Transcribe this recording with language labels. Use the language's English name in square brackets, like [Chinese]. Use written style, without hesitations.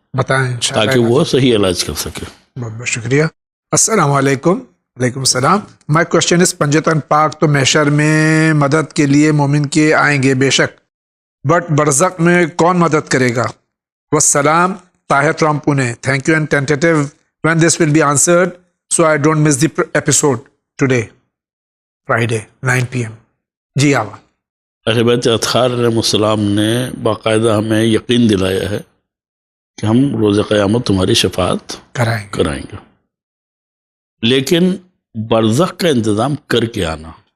[Urdu] بتائیں انشاءاللہ. تاکہ وہ صحیح علاج کر سکے. بہت بہت شکریہ. السلام علیکم. وعلیکم السلام. [English] my question is [Urdu] پنجتن پاک تو محشر میں مدد کے لیے مومن کے آئیں گے بے شک، بٹ برزخ میں کون مدد کرے گا؟ والسلام. Tahir from Pune. [English] Thank you and tentative when this will be answered so I don't miss the episode today Friday 9 PM. جی آوا. [Urdu] اہل بیت اطہار علیہ السلام نے باقاعدہ ہمیں یقین دلایا ہے کہ ہم روز قیامت تمہاری شفاعت کرائیں گے، لیکن برزخ کا انتظام کر کے آنا.